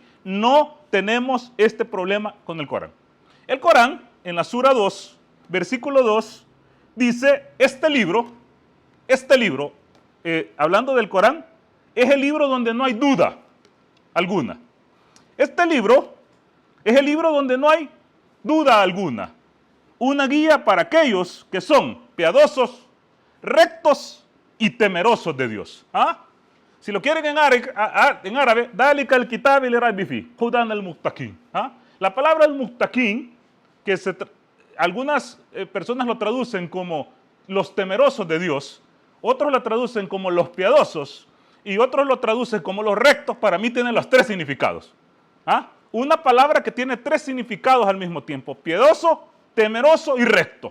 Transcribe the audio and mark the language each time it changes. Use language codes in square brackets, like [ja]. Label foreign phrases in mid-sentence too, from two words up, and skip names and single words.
[es] No tenemos este problema con el Corán. El Corán, en la Sura 2, versículo 2, dice, este libro, hablando del Corán, es el libro donde no hay duda alguna. Este libro es el libro donde no hay duda alguna. Una guía para aquellos que son piadosos, rectos y temerosos de Dios. Si lo quieren en árabe, [ar] ذلك الكتاب لا ريب فيه، هدى المتقين. [es] La palabra al-muttaqin, que algunas personas lo traducen como los temerosos de Dios, otros lo traducen como los piadosos, y otros lo traducen como los rectos. Para mí tienen los tres significados. Una palabra que tiene tres significados al mismo tiempo: piedoso, temeroso y recto.